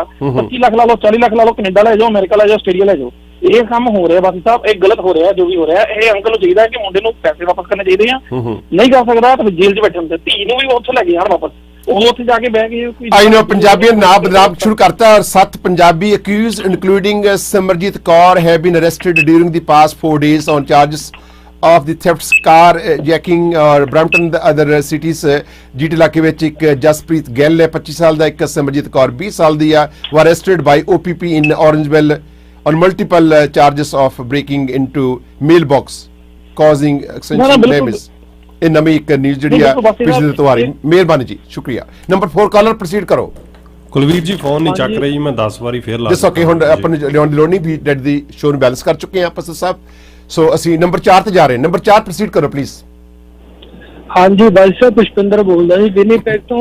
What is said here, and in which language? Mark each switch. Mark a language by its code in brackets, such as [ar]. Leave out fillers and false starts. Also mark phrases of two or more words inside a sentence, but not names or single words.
[pa] 25 ਲੱਖ ਲਾ ਲਓ, 40 ਲੱਖ ਲਾ ਲਓ, ਕੈਨੇਡਾ ਲੈ ਜਾਓ, ਅਮਰੀਕਾ ਲੈ ਜਾਓ, ਆਸਟ੍ਰੇਲੀਆ ਲੈ ਜਾਓ, ਇਹ ਕੰਮ ਹੋ ਰਿਹਾ ਬਾਸੀ ਸਾਹਿਬ, ਇਹ ਗਲਤ ਹੋ ਰਿਹਾ ਜੋ ਵੀ ਹੋ ਰਿਹਾ। ਇਹ ਅੰਕਲ ਨੂੰ ਚਾਹੀਦਾ ਕਿ ਮੁੰਡੇ ਨੂੰ ਪੈਸੇ ਵਾਪਸ ਕਰਨੇ ਚਾਹੀਦੇ ਆ, ਨਹੀਂ ਕਰ ਸਕਦਾ ਤਾਂ ਜੇਲ੍ਹ 'ਚ ਬੈਠਣ ਤੇ ਧੀ ਨੂੰ ਵੀ ਉੱਥੇ ਲੈ ਕੇ ਜਾਣ ਵਾਪਸ, ਉਹ ਉੱਥੇ ਜਾ ਕੇ ਬਹਿ ਕੇ ਕੋਈ [en] I know [pa] ਪੰਜਾਬੀਆਂ ਨੇ ਨਾਮ ਬਦਨਾਮ ਸ਼ੁਰੂ ਕਰਤਾ ਔਰ [en] 7 Punjabi accused including Simarjit Kaur have been arrested during the past 4 days on charges of the thefts, car jacking ਔਰ ਬ੍ਰੈਂਪਟਨ the other cities। [pa] ਜੀਟ ਇਲਾਕੇ ਵਿੱਚ ਇੱਕ ਜਸਪ੍ਰੀਤ ਗਿੱਲ ਹੈ 25 ਸਾਲ ਦਾ, ਇੱਕ ਸਿਮਰਜੀਤ ਕੌਰ 20 ਸਾਲ ਦੀ ਆ, [en] were arrested by OPP in Orangeville on multiple charges of breaking into mailbox causing extensive damage। [pa] ਇਹ ਨਵੀਂ ਇੱਕ ਨਿਊਜ਼ ਜਿਹੜੀ ਆ ਪਿਛਲੇ ਇਤਵਾਰ। ਮਿਹਰਬਾਨੀ ਜੀ, ਸ਼ੁਕਰੀਆ। ਨੰਬਰ 4 [en] caller proceed [pa] ਕਰੋ। ਕੁਲਵੀਰ ਜੀ ਫੋਨ ਨਹੀਂ ਚੱਕ ਰਹੀ, ਮੈਂ 10 ਵਾਰੀ ਫੇਰ ਲਾ ਦੱਸੋ ਕਿ ਹੁਣ ਆਪਾਂ ਨੂੰ ਲਿਆਉਣ ਦੀ ਲੋੜ ਨਹੀਂ, ਵੀ ਡੈਡ ਦੀ ਸ਼ੋਅ ਨੂੰ ਬੈਲੈਂਸ ਕਰ ਚੁੱਕੇ ਆ ਆਪਾਂ ਸਾਹਿਬ। ਸੋ ਅਸੀਂ ਨੰਬਰ 4 ਤੇ ਜਾ ਰਹੇ ਹਾਂ। ਨੰਬਰ 4 ਪ੍ਰੋਸੀਡ ਕਰੋ ਪਲੀਜ਼। ਹਾਂਜੀ ਬਾਈ ਸਾਹਿਬ, ਪੁਸ਼ਪਿੰਦਰ ਬੋਲਦਾ ਜੀ ਵਿਨੀਪੈਗ ਤੋਂ।